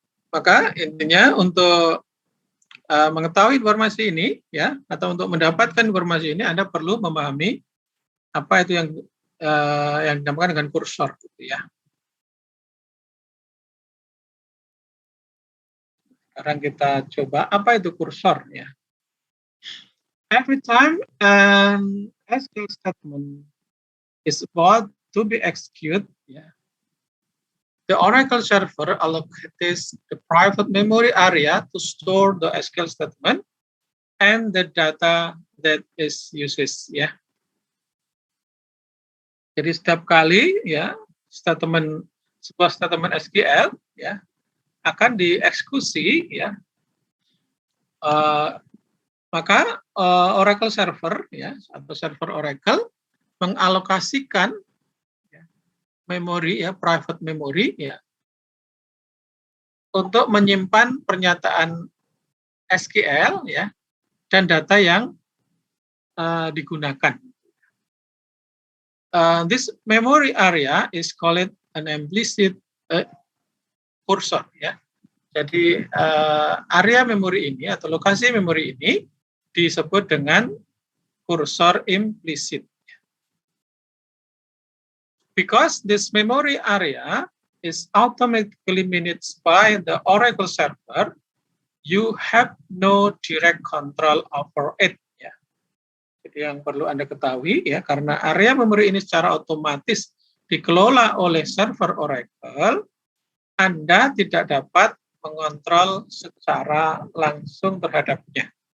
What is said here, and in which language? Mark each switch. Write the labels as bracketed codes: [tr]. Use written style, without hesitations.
[id] Maka intinya untuk mengetahui informasi ini ya, atau untuk mendapatkan informasi ini Anda perlu memahami apa itu yang dinamakan dengan kursor gitu ya. Sekarang kita coba apa itu kursor ya. [en] Every time an SQL statement is about to be executed, yeah, the Oracle server allocates the private memory area to store the SQL statement and the data that is uses, ya. [id] Jadi setiap kali ya sebuah statement SQL ya akan dieksekusi ya, maka Oracle server ya atau server Oracle mengalokasikan ya, memori ya, private memory ya, untuk menyimpan pernyataan SQL ya dan data yang digunakan. [en] This memory area is called an implicit cursor ya. [id] Jadi area memori ini atau lokasi memori ini disebut dengan kursor implisit. [en] Because this memory area is automatically managed by the Oracle server, you have no direct control over it. [id] Ya. Jadi yang perlu Anda ketahui ya, karena area memori ini secara otomatis dikelola oleh server Oracle, Anda tidak dapat mengontrol secara langsung terhadapnya.